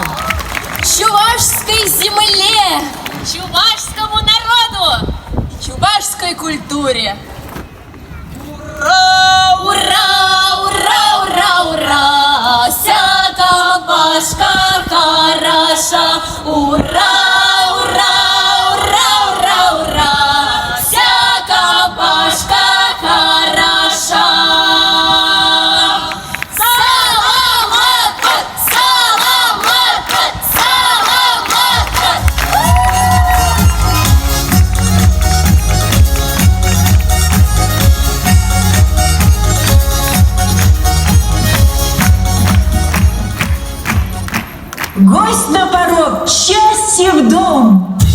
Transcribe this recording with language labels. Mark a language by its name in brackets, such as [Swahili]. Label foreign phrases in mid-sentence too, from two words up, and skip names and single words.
[Russian] Чувашской земле, чувашскому народу, чувашской культуре. Ура! Ура! Ура! Ура! Ура! Всяка башка хороша. Ура! Ура! Ура! Ура! Ура! Всяка башка хороша. Саламат! Саламат! Саламат! Гость на порог, счастье в дом.